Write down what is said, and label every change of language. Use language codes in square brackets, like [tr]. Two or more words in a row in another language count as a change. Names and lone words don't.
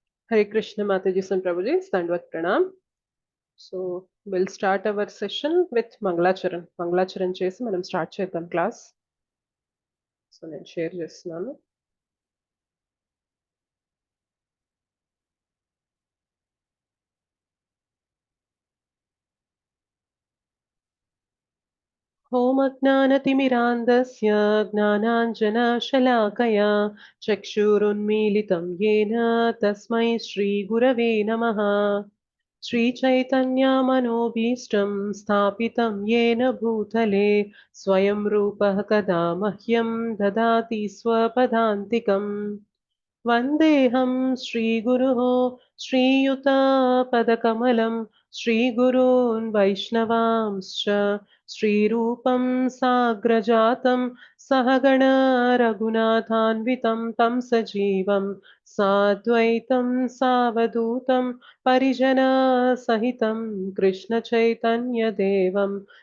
[en] Hare Krishna Mataji and Prabhuji, Dandvat Pranam. So we'll start our session with Mangalacharan. [te] Mangalacharan చేసి మనం స్టార్ట్ చేద్దాం క్లాస్. సో నేను షేర్ చేస్తున్నాను. [sa] ఓం అజ్ఞానతిమిరాంధస్య జ్ఞానాంజనశలాకయా చక్షురున్మీలితం येन తస్మై శ్రీగురవే నమః. श्रीचैतन्यमनोभीष्टं स्थापितं येन भूतले स्वयं रूपः कदा मह्यं ददाति स्वपदान्तिकम्. वन्देऽहं श्रीगुरुः श्रीयुतपदकमलं श्रीगुरून् वैष्णवांश्च श्रीरूपं साग्रजातं सहगण रघुनाथान्वितं तं सजीवं साद्वैतं सावधूतं परिजनसहितं कृष्णचैतन्यदेवं